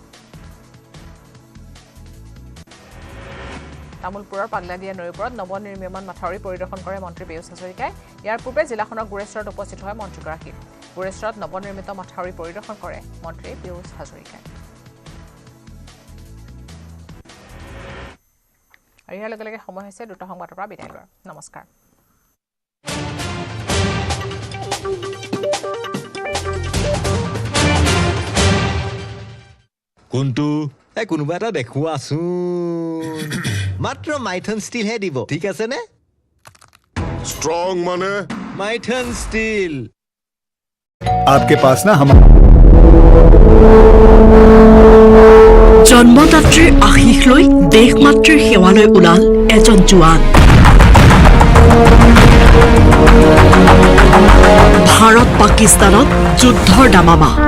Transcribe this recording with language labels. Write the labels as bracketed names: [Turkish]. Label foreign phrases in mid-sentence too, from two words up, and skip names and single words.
[Assamese] তামুলপুৰৰ পাগলাদিয়া নৈৰ ওপৰত নৱনিৰ্মাণ মাথাউৰি পৰিদৰ্শন কৰে মন্ত্ৰী পীয়ুষ হাজৰিকাই ইয়াৰ পূৰ্বে জিলাখনৰ গুৰেশ্বৰত উপস্থিত হয় মন্ত্ৰীগৰাকী গুৰেশ্বৰত নৱনিৰ্মিত মাথাউৰি পৰিদৰ্শন কৰে মন্ত্ৰী পীয়ুষ হাজৰিকাই আৰু ইয়াৰ লগে লগে সময় হৈছে দুটা সংবাদৰ পৰা বিদায় লোৱাৰ নমস্কাৰ কোনটো কোনোবা এটা দেখুৱাচোন মাত্ৰ মাইথন ষ্টিল হে দিব ঠিক আছে নে [Hindi] स्ट्रॉन्ग माने माइथन स्टील आपके पास ना हम [Assamese] জন্মদাত্ৰীৰ আশীষ লৈ দেশমাতৃৰ সেৱালৈ ওলাল এজন জোৱান ভাৰত পাকিস্তানত যুদ্ধৰ দামামা